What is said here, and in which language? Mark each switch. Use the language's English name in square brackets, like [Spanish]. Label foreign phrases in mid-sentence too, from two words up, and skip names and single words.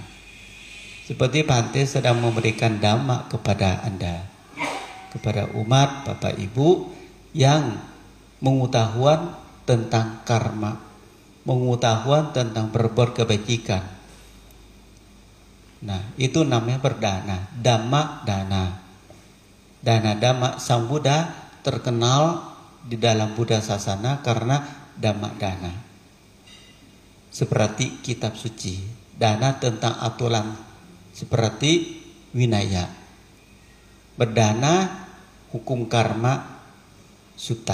[Indonesian] Seperti Bhante sedang memberikan dhamma kepada Anda, kepada umat Bapak Ibu yang pengetahuan tentang karma, pengetahuan tentang berbuat kebajikan. Nah, itu namanya berdana, [Pali] dhamma dana. [Indonesian] Dana dhamma Sang Buddha terkenal di dalam Buddha Sasana karena [Pali] dhamma dana. [Indonesian] Seperti kitab suci, dana tentang aturan seperti Winaya. Berdana hukum karma sutta.